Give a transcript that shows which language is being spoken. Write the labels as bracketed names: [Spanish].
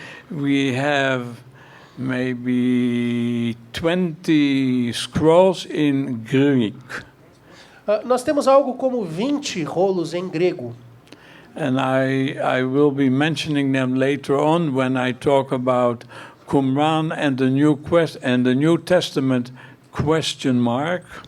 [English] We have maybe 20 scrolls in Greek. [Portuguese] Nós temos algo como 20 rolos em grego. [English] and I will be mentioning them later on when I talk about Qumran and the New Testament question mark.